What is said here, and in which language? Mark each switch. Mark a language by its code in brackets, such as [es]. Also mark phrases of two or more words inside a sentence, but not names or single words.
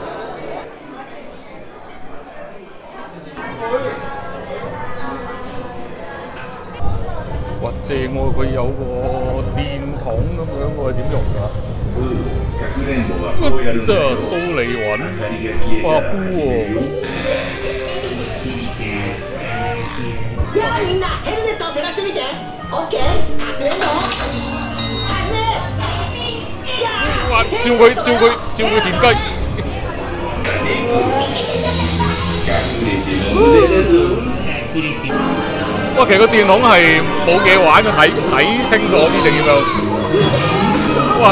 [yue] 哇！正喎，佢有個電筒咁樣喎，點用㗎？即係蘇利雲，哇煲喎！ [ja] みんなヘルメットを照らしてみて。OK， 隠れろ。始め。哇！ [yue] 照佢田雞。哇！其實個電筒係冇嘢玩嘅，睇清楚啲定點樣？哇！